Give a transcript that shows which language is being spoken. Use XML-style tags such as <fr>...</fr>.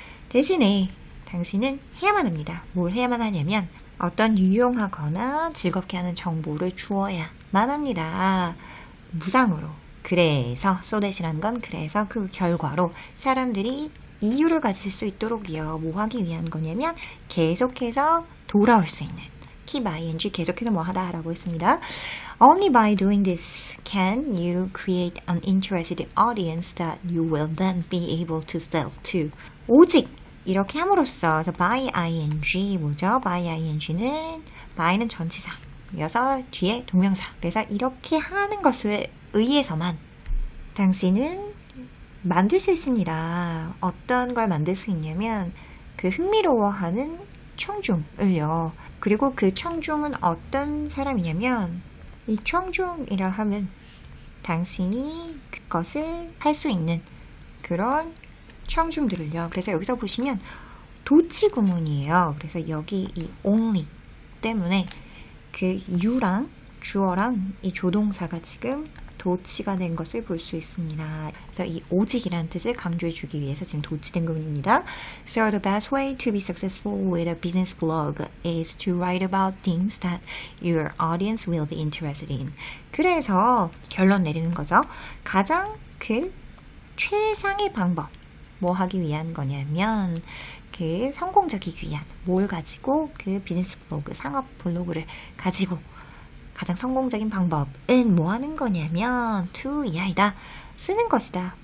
<ko>대신에 당신은 해야만 합니다. 뭘 해야만 하냐면 어떤 유용하거나 즐겁게 하는 정보를 주어야만 합니다. 무상으로. 그래서</ko> <en>so that</en> <ko>이라는 건 그래서 그 결과로 사람들이 이유를 가질 수 있도록이요. 뭐 하기 위한 거냐면 계속해서 돌아올 수 있는</ko> <en>keep ing</en> <ko>계속해서 뭐 하다 라고 했습니다.</ko> <en>Only by doing this can you create an interested audience that you will then be able to sell to.</en> <ko>오직 이렇게 함으로써 그래서</ko> <en>by ing</en> <ko>뭐죠? by ing는 by는 전치사 이어서 뒤에 동명사. 그래서 이렇게 하는 것을 의해서만 당신은 만들 수 있습니다. 어떤 걸 만들 수 있냐면 그 흥미로워하는 청중을요. 그리고 그 청중은 어떤 사람이냐면 이 청중이라 하면 당신이 그것을 할 수 있는 그런 청중들을요. 그래서 여기서 보시면 도치 구문이에요. 그래서 여기 이 only 때문에 그 you랑 주어랑 이 조동사가 지금 도치가 된 것을 볼 수 있습니다. 그래서 이 오직이라는 뜻을 강조해 주기 위해서 지금 도치된 구문입니다.</ko> <en>So the best way to be successful with a business blog is to write about things that your audience will be interested in.</en> <ko>그래서 결론 내리는 거죠. 가장 그 최상의 방법 뭐 하기 위한 거냐면 그 성공적이기 위한 뭘 가지고 그 비즈니스 블로그, 상업 블로그를 가지고 가장 성공적인 방법은 뭐 하는 거냐면 to 이 아이다 쓰는 것이다.</ko>